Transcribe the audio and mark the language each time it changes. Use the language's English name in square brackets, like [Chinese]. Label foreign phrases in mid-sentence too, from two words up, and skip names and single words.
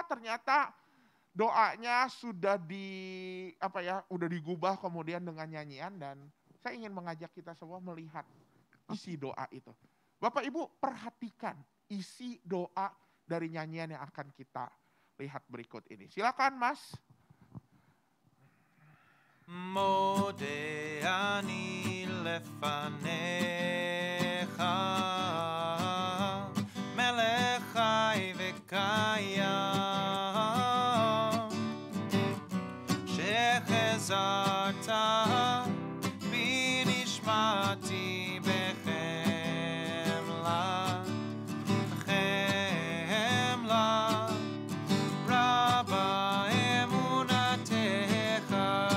[Indonesian] Ternyata doanya sudah udah digubah kemudian dengan nyanyian, dan saya ingin mengajak kita semua melihat isi doa itu. Bapak Ibu perhatikan isi doa dari nyanyian yang akan kita lihat berikut ini. Silakan Mas. [Hebrew] מודה אני לפניך מלך חי וקיים שהחזרת בנשמתי בחמלה רבה אמונתך